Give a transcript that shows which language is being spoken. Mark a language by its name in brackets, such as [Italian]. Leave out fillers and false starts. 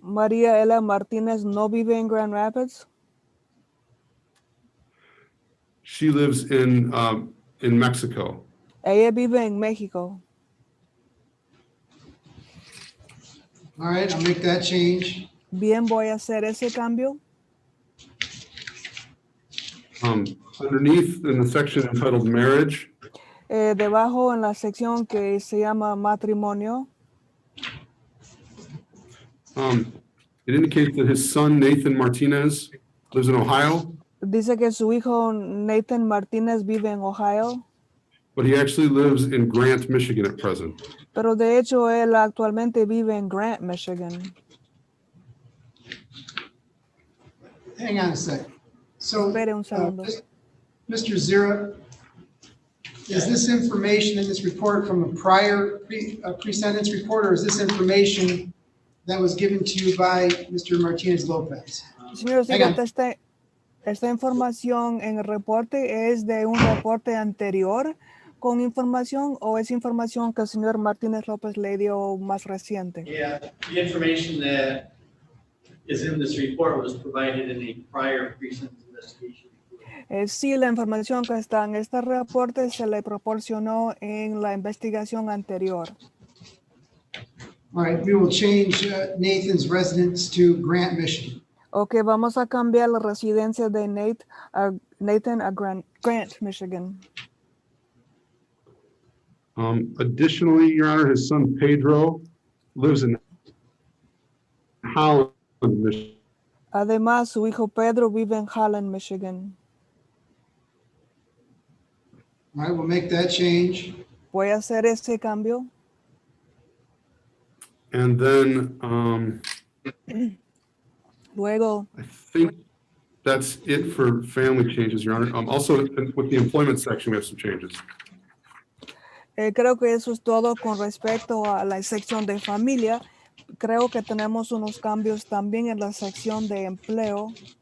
[Spanish] María Ela Martínez no vive en Grand Rapids. [English] She lives in Mexico. [Spanish] Ella vive en México. [English] All right, I'll make that change. [Spanish] Bien, voy a hacer ese cambio. [English] Underneath in the section entitled marriage, [Spanish] Debajo en la sección que se llama matrimonio, [English] it indicates that his son Nathan Martinez lives in Ohio, [Spanish] dice que su hijo Nathan Martínez vive en Ohio, [English] but he actually lives in Grant, Michigan at present. [Spanish] pero de hecho él actualmente vive en Grant, Michigan. [English] Hang on a second. So, [Spanish] Espere un segundo. [English] Mr. Zira, is this information in this report from a prior pre-sentence report, or is this information that was given to you by Mr. Martinez Lopez? [Spanish] Señor, [English] Hang on. [Spanish] esta información en el reporte es de un reporte anterior con información o es información que el señor Martínez López le dio más reciente. [English] Yeah, the information that is in this report was provided in a prior pre-sentence investigation report. [Spanish] Sí, la información que está en este reporte se le proporcionó en la investigación anterior. [English] All right, we will change Nathan's residence to Grant, Michigan. [Spanish] Ok, vamos a cambiar la residencia de Nathan a Grant, Michigan. [English] Additionally, Your Honor, his son Pedro lives in Holland, Michigan. [Spanish] Además, su hijo Pedro vive en Holland, Michigan. [English] All right, we'll make that change. [Spanish] Voy a hacer ese cambio. [English] And then [Spanish] Luego, [English] I think that's it for family changes, Your Honor. Also, with the employment section, we have some changes. [Spanish] creo que eso es todo con respecto a la sección de familia. Creo que tenemos unos cambios también en la sección de empleo.